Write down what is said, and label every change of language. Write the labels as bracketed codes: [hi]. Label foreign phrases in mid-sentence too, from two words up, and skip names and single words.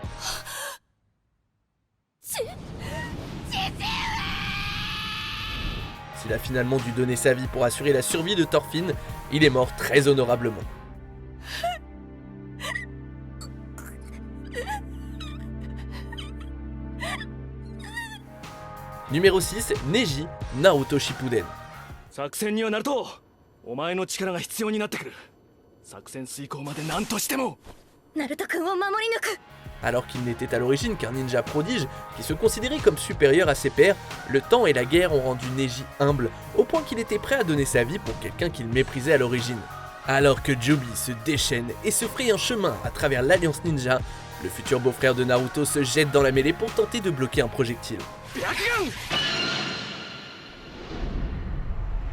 [fr] S'il a finalement dû donner sa vie pour assurer la survie de Thorfinn, il est mort très honorablement. Numéro 6, Neji, Naruto Shippuden. [ja] 作戦にはナルト、お前の力が必要になってくる。作戦遂行まで何としても。ナルト君を守り抜く。 [fr] Alors qu'il n'était à l'origine qu'un ninja prodige qui se considérait comme supérieur à ses pairs, le temps et la guerre ont rendu Neji humble, au point qu'il était prêt à donner sa vie pour quelqu'un qu'il méprisait à l'origine. Alors que Joby se déchaîne et se fraye un chemin à travers l'Alliance Ninja, le futur beau-frère de Naruto se jette dans la mêlée pour tenter de bloquer un projectile.